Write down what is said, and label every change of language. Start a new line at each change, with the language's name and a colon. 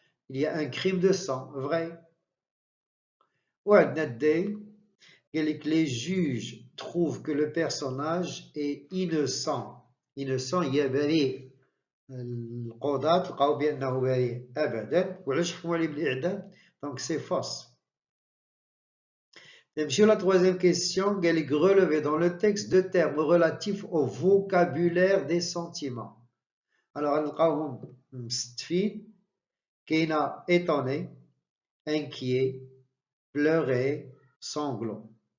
French: Il y a un crime de sang, vrai.
Arabic: وعندنا D.
French: Les juges trouvent que le personnage est innocent. Innocent,
Arabic: يبرئ. القضاة لقاو بأنه بريء أبدا وعلاش حكموا عليه بالإعدام
French: donc c'est fausse. Sur la troisième question, relever dans le texte deux termes relatifs au vocabulaire des sentiments. Alors,
Arabic: نلقاوهم مستفين كاينة étonné, inquiet, pleurer, sanglant.